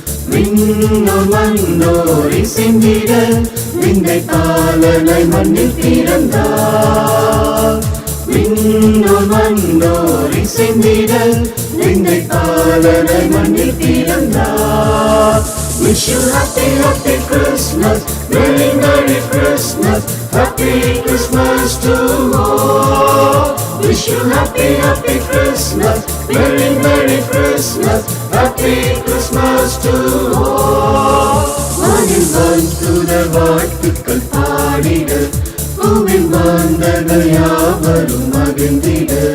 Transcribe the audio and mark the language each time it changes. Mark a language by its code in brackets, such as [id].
[ta] விண்ணோர் மண்ணோர் இசைந்திட விந்தை பாலனை மண்ணில் பிறந்தார் விண்ணோர் மண்ணோர் இசைந்திட விந்தை பாலனை மண்ணில் பிறந்தார். [en] Wish you happy, happy Christmas, very merry Christmas, happy Christmas to all. Wish you happy, happy Christmas, very merry Christmas, happy Christmas to all. [ta] வானில் வாழ்த்துதர் வாழ்த்துக்கள் பாடிட பூவில் மாந்தர்கள் யாவரும் மகிழ்ந்திட.